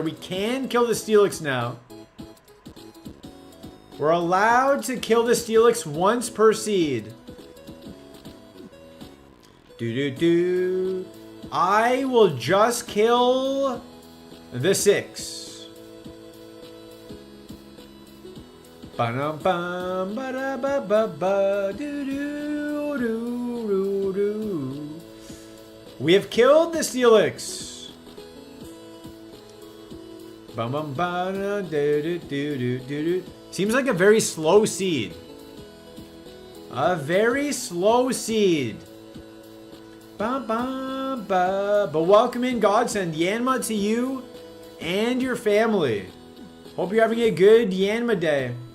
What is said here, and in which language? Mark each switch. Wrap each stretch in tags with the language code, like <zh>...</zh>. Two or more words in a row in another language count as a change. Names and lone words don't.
<en>We can kill the Steelix now. We're allowed to kill the Steelix once per seed. I will just kill the 6. Ba-dum-bum, ba-da-ba-ba-ba, do-do-do-do-do. We have killed the Steelix. Bum, bum, ba, da, do, do, do, do, do. Seems like a very slow seed. A very slow seed. Ba, ba, ba. But welcome in, Godsend. Yanma to you and your family. Hope you're having a good Yanma day.</en>